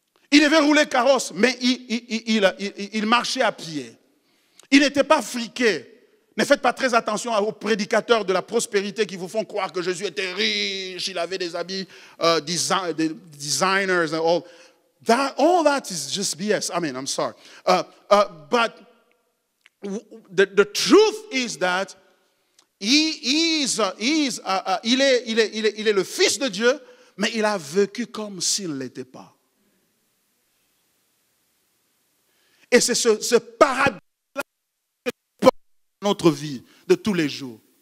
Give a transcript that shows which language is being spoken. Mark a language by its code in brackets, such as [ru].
[fr] Il devait rouler carrosse, mais il marchait à pied. Il n'était pas friqué. Ne faites pas très attention aux prédicateurs de la prospérité qui vous font croire que Jésus était riche, il avait des habits [en] designers and all. All that is just BS. I mean, I'm sorry. But the truth is that [fr] il est le Fils de Dieu, mais il a vécu comme s'il ne l'était pas. Et c'est ce paradoxe dans notre vie de tous les jours.